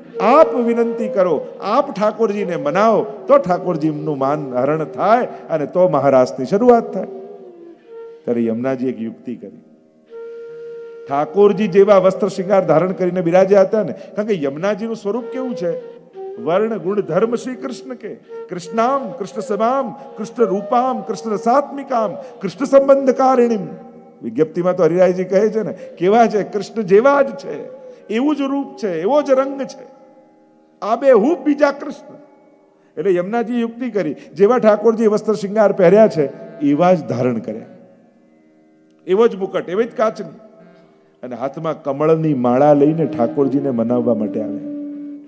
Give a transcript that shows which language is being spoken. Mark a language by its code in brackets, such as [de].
[gu] આપ વિનંતી કરો, આપ ઠાકોરજીને મનાવો તો ઠાકોરજીનું માન હરણ થાય અને તો મહારાસની શરૂઆત થાય. ત્યારે યમુનાજી એક યુક્તિ કરી. ઠાકોરજી જેવા વસ્ત્ર શૃંગાર ધારણ કરીને બિરાજ્યા હતા ને, કારણ કે યમુનાજીનું સ્વરૂપ કેવું છે [sa] वर्ण गुण धर्म श्री कृष्ण के कृष्णाम कृष्ण समाम कृष्ण रूपाम कृष्ण रसात्मिकाम कृष्ण संबंधकारिણીમ. [gu] વિજ્ઞપ્તિમાં તો હરિરાયજી કહે છે ને, કેવા છે? કૃષ્ણ જેવા જ છે, એવું જ રૂપ છે, એવો જ રંગ છે, આબેહૂબ બીજા કૃષ્ણ. એટલે યમુનાજી યુક્તિ કરી, જેવા ઠાકોરજી વસ્ત્ર શૃંગાર પહેર્યા છે એવા જ ધારણ કર્યા, એવો જ મુકટ, એવી જ કાચની, અને હાથમાં કમળની માળા લઈને ઠાકોરજીને મનાવવા માટે આવ્યા.